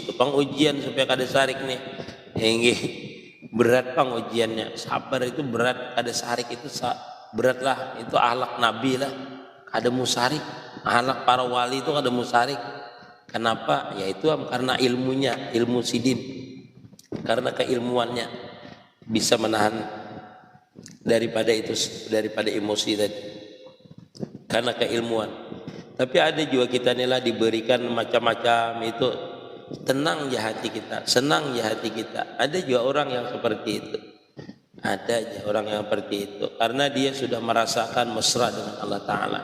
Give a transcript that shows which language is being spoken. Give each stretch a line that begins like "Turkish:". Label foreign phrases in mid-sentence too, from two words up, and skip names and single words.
Banjar: Itu pang ujian supaya kada sarik nih. Enggih berat pang ujiannya. Sabar itu berat, kada sarik itu berat lah. Itu akhlak Nabi lah. Kada musarik. Akhlak para wali itu kada musarik.
Indonesian: Kenapa?
Banjar: Yaitu karena ilmunya, ilmu sidin.
Indonesian: Karena keilmuannya bisa menahan daripada itu, daripada emosi tadi, karena keilmuan. Tapi ada juga kita inilah diberikan macam-macam itu, tenang ya hati kita, senang ya hati kita. Ada juga orang yang seperti itu, ada aja orang yang seperti itu, karena dia sudah merasakan mesra dengan
Arabic: Allah Ta'ala.